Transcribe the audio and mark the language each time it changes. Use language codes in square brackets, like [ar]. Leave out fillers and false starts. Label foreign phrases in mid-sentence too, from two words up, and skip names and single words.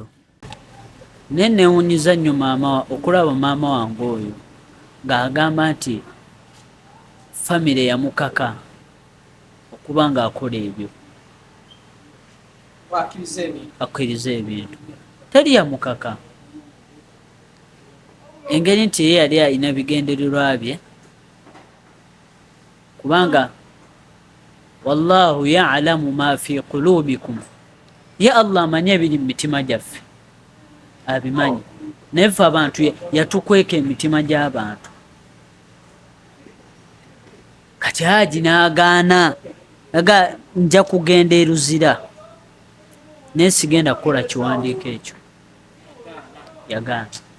[lg] Naye neewunyiza nnyo okulaba maama wange oyo ng'agamba nti famire yamukaka okuba ng'akola ebyo, akkiriza ebintu. Teri yamukaka, engeri nti ye yali alina bigendererwa bye, kubanga [ar] والله يعلم ما في قلوبكم, [lg] ye Allah amanyi ebiri mu mitima gyaffe, abimanyi. Naye ffe abantu yatukweka emitima gy'abantu. Kati Hajji n'agaana, nja kugenda eruzira naye sigenda kukola kiwandiiko ekyo, yagaana.